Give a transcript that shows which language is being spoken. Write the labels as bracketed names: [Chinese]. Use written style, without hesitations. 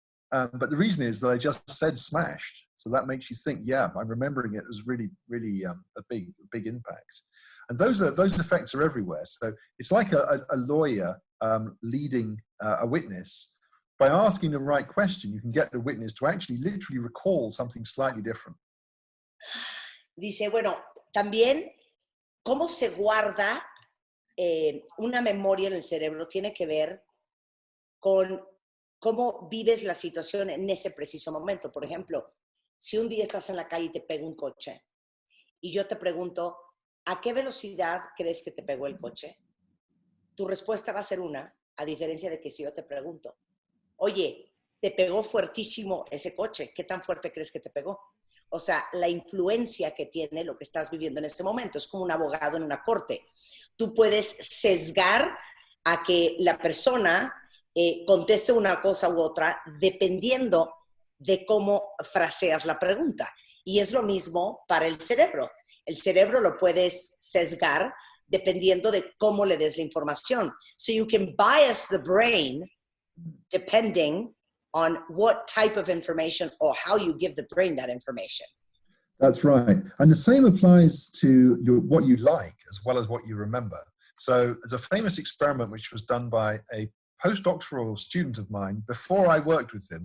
[English] But the reason is that I just said smashed. So that makes you think, yeah, I'm remembering it as really, really a big impact. And those effects are everywhere. So it's like a lawyer leading a witness. By asking the right question, you can get the witness to actually literally recall something slightly different. [Spanish] Dice, bueno, también cómo se guarda una memoria en el cerebro tiene que ver con cómo vives la situación en ese preciso momento. Por ejemplo, si un día estás en la calle y te pega un coche y yo te pregunto, ¿a qué velocidad crees que te pegó el coche? Tu respuesta va a ser una, a diferencia de que si yo te pregunto, oye, te pegó fuertísimo ese coche, ¿qué tan fuerte crees que te pegó? O sea, la influencia que tiene lo que estás viviendo en ese momento. Es como un abogado en una corte. Tú puedes sesgar a que la persona conteste una cosa u otra dependiendo de cómo fraseas la pregunta. Y es lo mismo para el cerebro. El cerebro lo puedes sesgar dependiendo de cómo le des la información. [English] So you can bias the brain depending on what type of information or how you give the brain that information. That's right. And the same applies to what you like as well as what you remember. So there's a famous experiment which was done by a postdoctoral student of mine before I worked with him.